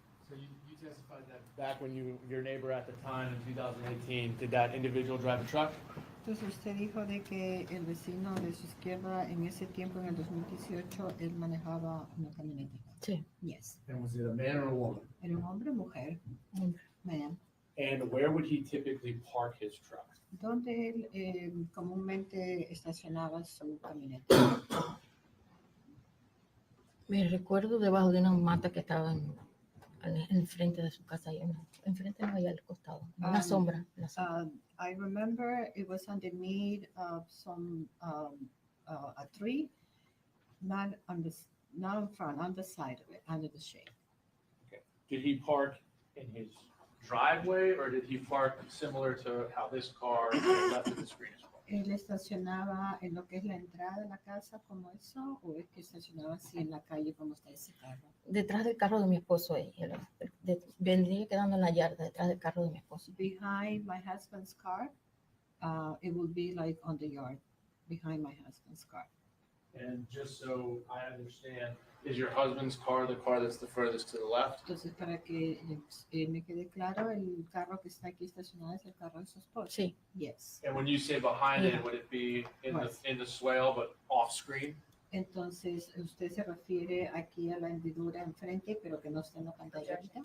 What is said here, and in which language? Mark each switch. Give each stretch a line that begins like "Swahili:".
English: So you testified that back when your neighbor at the time in 2018, did that individual drive a truck?
Spanish: Entonces usted dijo de que el vecino de su izquierda en ese tiempo, en el 2018, él manejaba una camioneta. Sí. Yes.
English: And was it a man or a woman?
Spanish: ¿Era un hombre o mujer? Hombre.
English: Man. And where would he typically park his truck?
Spanish: ¿Dónde él comúnmente estacionaba su camioneta? Me recuerdo debajo de una mata que estaba en frente de su casa, enfrente no, allá al costado, en una sombra. En la sombra.
English: I remember it was underneath some a tree, not in front, on the side of it, under the shade. Okay. Did he park in his driveway or did he park similar to how this car left of the screen is?
Spanish: ¿Él estacionaba en lo que es la entrada de la casa como eso o es que estacionaba así en la calle como está ese carro? Detrás del carro de mi esposo ahí, vendría quedando en la yarda detrás del carro de mi esposo.
English: Behind my husband's car, it would be like on the yard, behind my husband's car. And just so I understand, is your husband's car the car that's the furthest to the left?
Spanish: Entonces, para que me quede claro, el carro que está aquí estacionado es el carro de su esposo. Sí.
English: Yes. And when you say behind it, would it be in the swale but off screen?
Spanish: Entonces, ¿usted se refiere aquí a la hendidura enfrente, pero que no está en la pantalla ahorita?